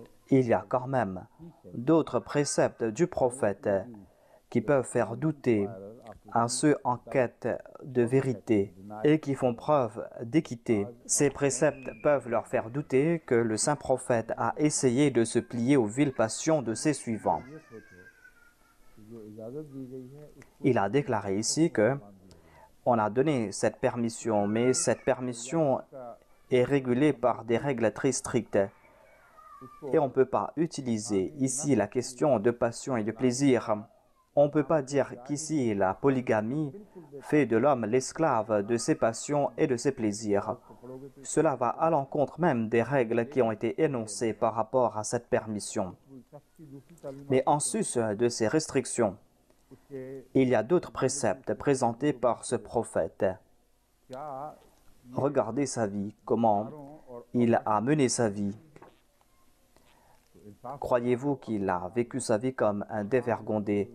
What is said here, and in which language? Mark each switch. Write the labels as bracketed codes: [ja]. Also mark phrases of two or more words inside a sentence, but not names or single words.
[fr] il y a quand même d'autres préceptes du prophète qui peuvent faire douter à ceux en quête de vérité et qui font preuve d'équité. Ces préceptes peuvent leur faire douter que le saint prophète a essayé de se plier aux viles passions de ses suivants. [ur] یہ سوچو کہ جو اجازت دی گئی ہے اس کو [fr] Il a déclaré ici que on a donné cette permission, mais cette permission est régulée par des règles très strictes. Et on ne peut pas utiliser ici la question de passion et de plaisir. On ne peut pas dire qu'ici la polygamie fait de l'homme l'esclave de ses passions et de ses plaisirs. Cela va à l'encontre même des règles qui ont été énoncées par rapport à cette permission. [ur] شخص کی دوسری تعلیم [fr] Mais en sus de ces restrictions, [ur] उसके [fr] il y a d'autres préceptes présentés par ce prophète. [ur] क्या [fr] Regardez sa vie, comment [ur] और [fr] il a mené sa vie. [ur] इंसाफ [fr] Croyez-vous qu'il a vécu sa vie comme un dévergondé?